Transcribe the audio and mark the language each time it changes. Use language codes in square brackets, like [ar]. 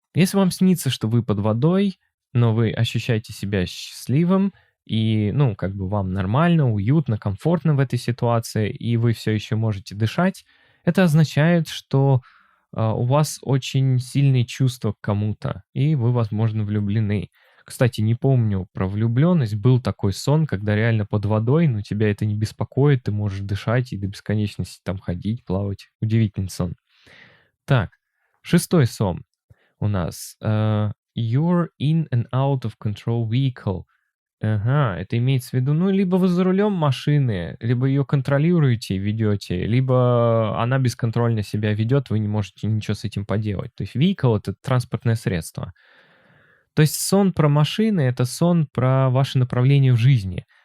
[ru] Если вам снится, что вы под водой, но вы ощущаете себя счастливым, и, как бы вам нормально, уютно, комфортно в этой ситуации, и вы все еще можете дышать, это означает, что у вас очень сильные чувства к кому-то, и вы, возможно, влюблены. Кстати, не помню про влюбленность. Был такой сон, когда реально под водой, но тебя это не беспокоит, ты можешь дышать и до бесконечности там ходить, плавать. Удивительный сон. Так, 6 сон у нас. [en] You're in an out of control vehicle. [ru] Ага, это имеется в виду, либо вы за рулем машины, либо ее контролируете и ведете, либо она бесконтрольно себя ведет, вы не можете ничего с этим поделать. То есть vehicle — это транспортное средство. То есть сон про машины — это сон про ваше направление в жизни.